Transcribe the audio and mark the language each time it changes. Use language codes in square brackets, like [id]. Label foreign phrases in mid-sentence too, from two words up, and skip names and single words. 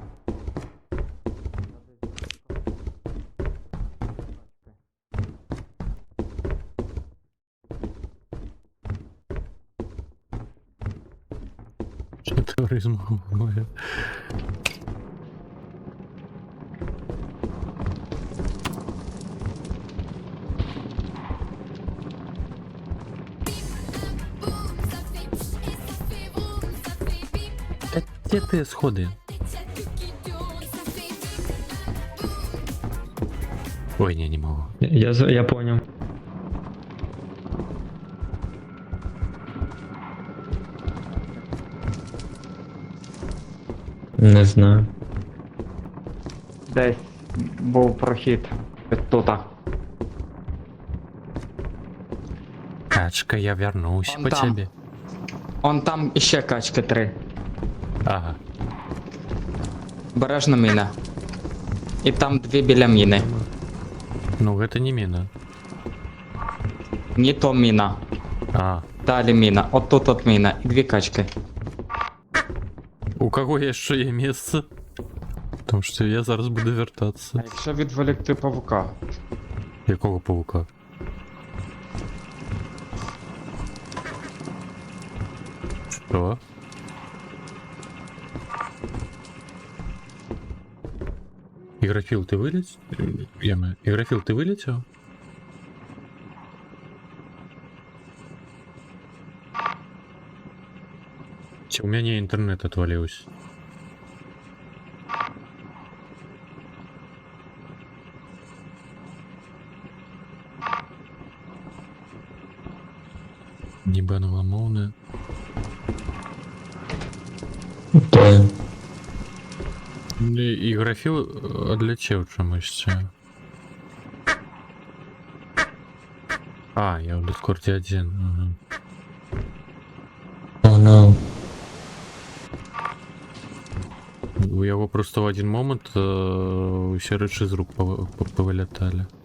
[uk] Що теорія змови? [ru] Где ты сходы? Ой, не могу. Я понял. Не знаю. [uk] Десь був прохід. Тута. [ru] Качка, я вернусь Он по там. тебе. [uk] Он там іще качки 3. Ага. Бережна міна. І там 2 біля міни. [ru] Ну, это не мина. [uk] Ні то міна. А, Далі міна. От тут от міна. І 2 качки. [ru] у кого еще есть место? [uk] Тому що я зараз буду вертатися. А якщо відволікти павука? Якого паука? Що? Ігрофіл, ти виліз? Ігрофіл, ти вилетів? [ru] У меня интернет отвалился. Ебаного молния. [uk] То Ігрофіл одлетів чомусь. А, я в Дискорді один. Ага. [en] oh no. [uk] У його просто в один момент усі речі з рук повилітали.